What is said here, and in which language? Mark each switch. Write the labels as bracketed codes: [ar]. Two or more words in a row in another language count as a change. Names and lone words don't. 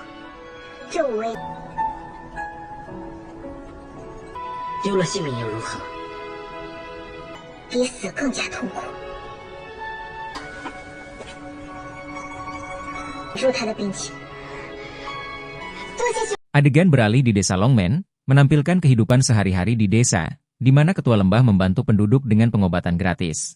[zh] 这5位丢了性命又如何？比死更加痛苦。入他的兵器。多谢。 [id] Adegan beralih di desa Longmen, menampilkan kehidupan sehari-hari di desa, di mana ketua lembah membantu penduduk dengan pengobatan gratis.